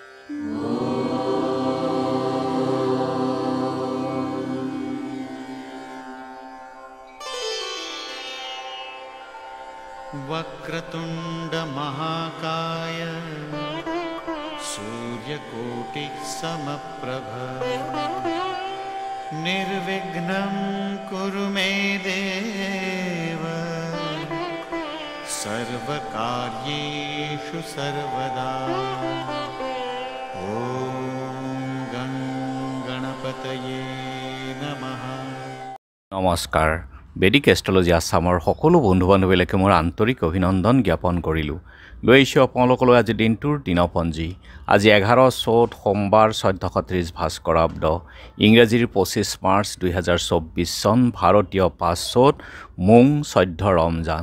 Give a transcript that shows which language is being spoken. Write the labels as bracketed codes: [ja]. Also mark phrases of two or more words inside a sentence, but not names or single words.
[sa] वक्रतुंड महाकाय सूर्यकोटि समप्रभ निर्विघ्नं कुरु मे देव सर्वकार्येषु सर्वदा ओम गं गणपतये नमः। [as] নমস্কাৰ। বেদিক এষ্ট্ৰলজি আছামৰ সকলো বন্ধু বান্ধৱীলৈকে মোৰ আন্তৰিক অভিনন্দন জ্ঞাপন কৰিলোঁ। লৈ আহিছোঁ আপোনালোকলৈ আজি দিনটোৰ দিনপঞ্জী। আজি 11 চ'ত সোমবাৰ 1430 ভাস্কৰাব্দ, ইংৰাজীৰ 25 মাৰ্চ 2024 চন, ভাৰতীয় 5 চ'ত মোং 14 ৰমজান।